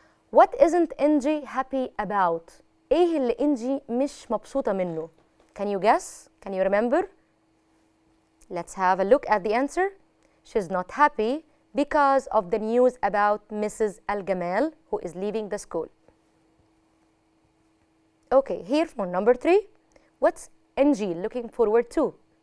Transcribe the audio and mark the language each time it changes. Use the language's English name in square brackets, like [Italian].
[English] What isn't NG happy about? [Arabic] إيه اللي NG مش مبسوطة منه? [English] Can you guess? Can you remember? Let's have a look at the answer. She's not happy because of the news about Mrs. Al-Gamal, who is leaving the school. Okay, here for number 3. What's NG looking forward to?